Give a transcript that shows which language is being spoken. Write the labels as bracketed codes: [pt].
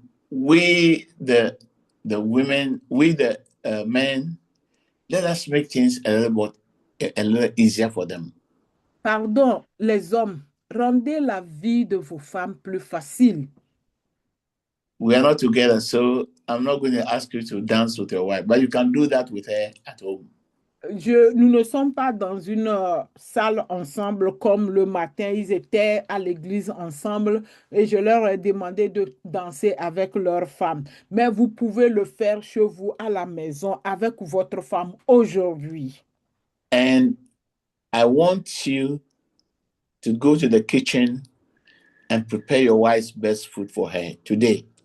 [en] we the women, we the men, let us make things a little easier for them. [fr] Pardon, les hommes, rendez la vie de vos femmes plus facile. [en] We are not together, so I'm not going to ask you to dance with your wife, but you can do that with her at home. [fr] Nous ne sommes pas dans une salle ensemble comme le matin, ils étaient à l'église ensemble et je leur ai demandé de danser avec leur femme. Mais vous pouvez le faire chez vous à la maison avec votre femme aujourd'hui. [en] And I want you to go to the kitchen and prepare your wife's best food for her today.